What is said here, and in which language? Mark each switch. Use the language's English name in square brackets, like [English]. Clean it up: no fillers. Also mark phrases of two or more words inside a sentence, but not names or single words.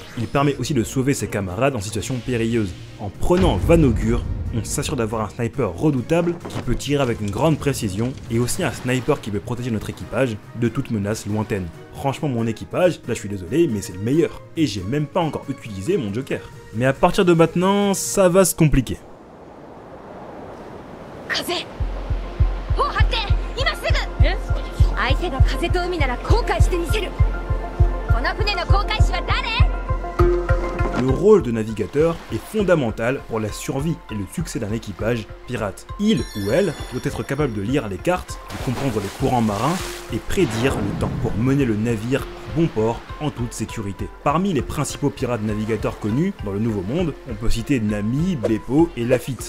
[French] Il permet aussi de sauver ses camarades en situation périlleuse. En prenant Vanogure, on s'assure d'avoir un sniper redoutable qui peut tirer avec une grande précision et aussi un sniper qui peut protéger notre équipage de toute menace lointaine. Franchement mon équipage, là je suis désolé mais c'est le meilleur et j'ai même pas encore utilisé mon joker. Mais à partir de maintenant, ça va se compliquer. [Japanese] 相手が風と海なら後悔してみせる。この船の航海士は誰？ [French] Le rôle de navigateur est fondamental pour la survie et le succès d'un équipage pirate. Il ou elle doit être capable de lire les cartes, de comprendre les courants marins et prédire le temps pour mener le navire à bon port en toute sécurité. Parmi les principaux pirates navigateurs connus dans le Nouveau Monde, on peut citer Nami, Beppo et Lafitte.